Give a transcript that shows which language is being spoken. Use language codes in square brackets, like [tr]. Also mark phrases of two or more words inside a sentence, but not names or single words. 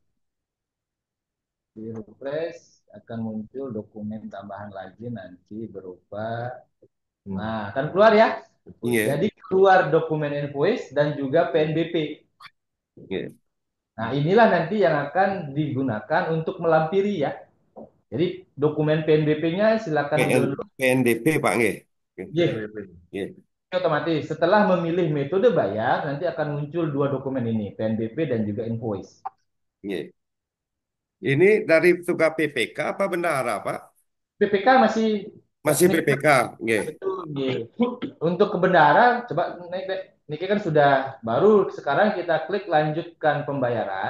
[id] Di refresh akan muncul dokumen tambahan lagi nanti berupa, Hmm. nah akan keluar ya. Nggih. Jadi keluar dokumen invoice dan juga PNBP. Nggih. Nah inilah nanti yang akan digunakan untuk melampiri ya. Jadi dokumen PNBP-nya silakan download. PNDP, Pak, nggih. Nggih. Iya, Nggih. otomatis setelah memilih metode bayar nanti akan muncul dua dokumen ini, PNBP dan juga invoice. Nggih. Ini dari petugas PPK apa bendahara, Pak? PPK masih Masih ini PPK. Nggih. betul nih. Untuk ke bendahara coba naik deh. Ini kan sudah baru sekarang kita klik lanjutkan pembayaran.